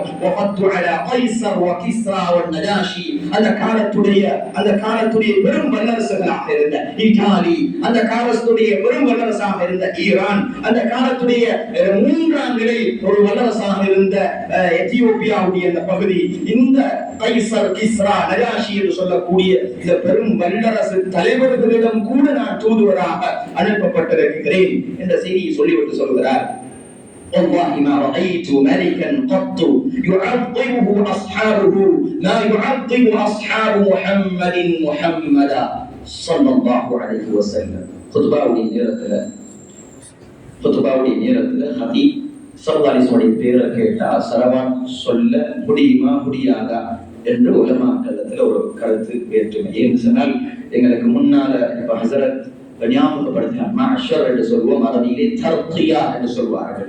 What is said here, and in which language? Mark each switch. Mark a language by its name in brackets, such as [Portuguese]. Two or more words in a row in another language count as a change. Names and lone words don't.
[Arabic] وعت على قيصر وكسرى ونجاشي, [Tamil] அந்த காலத்துடைய பெரும் வல்லரசுகளாக இருந்த இத்தாலி, அந்த காலத்துடைய பெரும் வல்லரசாக இருந்த ஈரான், அந்த காலத்துடைய மூன்றாம் நிலை ஒரு வல்லரசாக இருந்த எத்தியோப்பியாவுடைய அந்த பகுதி, இந்த கைஸர், கிஸ்ரா, நஜாஷி என்று சொல்லக்கூடிய இந்த பெரும் வல்லரசு தலைவர்களிடம் கூட நான் தூதுவராக அனுப்பப்பட்டிருக்கிறேன் என்ற செய்தியை சொல்லிவிட்டு சொல்கிறார். [Arabic] والله ما رأيت ملكا قط يعظمه أصحابه ما يعظم أصحاب محمد محمدا صلى الله عليه وسلم. [Tamil] خطباவுடைய நேரத்துல ஹதீப் [Arabic] صلى الله عليه وسلم [Tamil] பேரை கேட்டா ஸலவாத் சொல்ல முடியுமா முடியாதா என்று உலமாக்களத்துல ஒரு கருத்து வேற்றுமை. ஏன்னு சொன்னால் எங்களுக்கு முன்னால இப்ப ஹஸரத் ஞாபகப்படுத்தினார். மஅஷர் என்று சொல்வோம், அரபியிலே தர்கியா என்று சொல்வார்கள்.